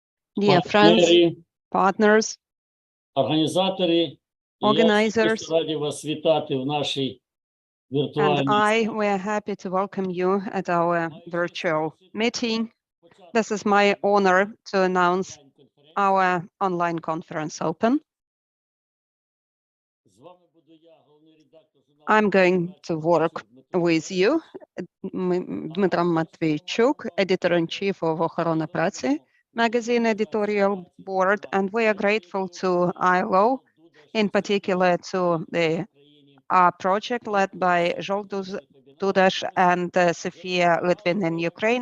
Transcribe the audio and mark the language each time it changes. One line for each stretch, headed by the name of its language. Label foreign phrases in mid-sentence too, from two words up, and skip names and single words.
English: Dear friends, partners,
Ukrainian: організатори,
English: organizers,
Ukrainian: раді вас вітати в нашій
English: and we are happy to welcome you at our virtual meeting. This is my honor to announce our online conference open. I'm going to work with you, Dmitro Matveychuk, editor-in-chief of Охорона Праці Magazine editorial board, and we are grateful to ILO, in particular to the project led by Zsolt Dudas and Sofia Litvin in Ukraine.